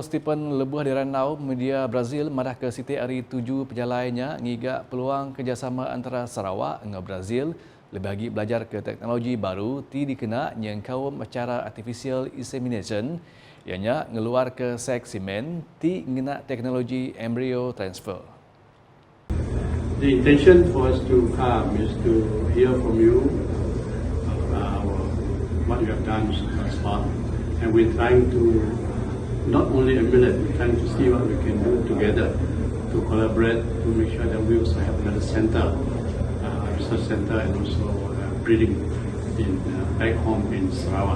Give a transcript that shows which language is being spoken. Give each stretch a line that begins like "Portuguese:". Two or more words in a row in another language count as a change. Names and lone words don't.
Iban: Stephen Lebuh di Ranau, media Brazil madah ke Siti hari 7 pejalainya ngigak peluang kerjasama antara Sarawak dengan Brazil lebih lagi belajar ke teknologi baru ti dikena yang kaum cara
English: artificial insemination
Iban: ianya ngeluar ke seks semen ti ngena teknologi
English: embryo transfer. The intention for us to come is to hear from you what you have done thus far, and we're trying to not only emulate, we're trying to see what we can do together to collaborate to make sure that we also have another center, research center, and also breeding in back home in Sarawak.